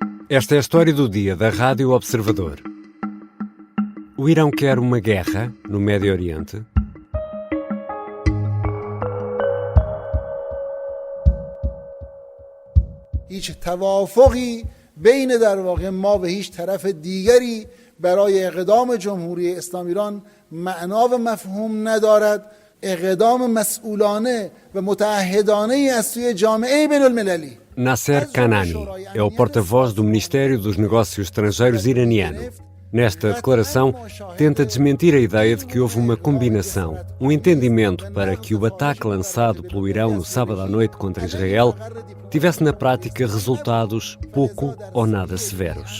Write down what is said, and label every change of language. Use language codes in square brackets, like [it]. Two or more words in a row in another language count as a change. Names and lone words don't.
[pt] Esta é a história do dia da Rádio Observador. O Irão quer uma guerra no Médio Oriente? [fa] هیچ توافقی بین در واقع ما و هیچ طرف دیگری برای اقدام جمهوری اسلامی ایران معنا و مفهوم ندارد. اقدام مسئولانه و متعهدانه از سوی جامعه بین المللی. [pt] Nasser Kanani é o porta-voz do Ministério dos Negócios Estrangeiros iraniano. Nesta declaração, tenta desmentir a ideia de que houve uma combinação, um entendimento para que o ataque lançado pelo Irão no sábado à noite contra Israel tivesse na prática resultados pouco ou nada severos.